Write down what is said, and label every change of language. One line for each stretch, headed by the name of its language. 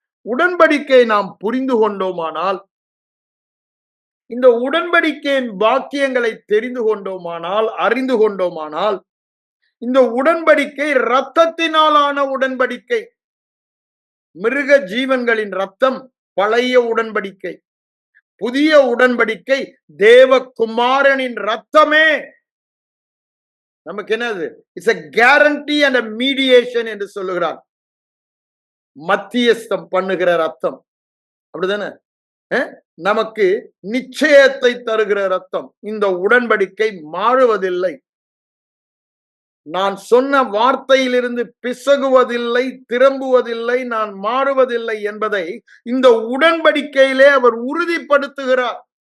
Tamil: உடன்படிக்கை நாம் புரிந்து கொண்டோமானால், இந்த உடன்படிக்கையின் வாக்கியங்களை தெரிந்து கொண்டோமானால், அறிந்து கொண்டோமானால், இந்த உடன்படிக்கை இரத்தத்தினாலான உடன்படிக்கை. மிருக ஜீவன்களின் ரத்தம் பழைய உடன்படிக்கை. புதிய உடன்படிக்கை தேவகுமாரனின் ரத்தமே நமக்கு என்னது?
English: it's a guarantee and a mediation
Tamil: என்று சொல்லுகிறார். மத்தியஸ்தம் பண்ணுகிற ரத்தம், அப்படிதானே? நமக்கு நிச்சயத்தை தருகிற ரத்தம். இந்த உடன்படிக்கை மாறுவதில்லை. நான் சொன்ன வார்த்தையிலிருந்து பிசகுவதில்லை, திரும்புவதில்லை, நான் மாறுவதில்லை என்பதை இந்த உடன்படிக்கையிலே அவர் உறுதிப்படுத்துகிறார்.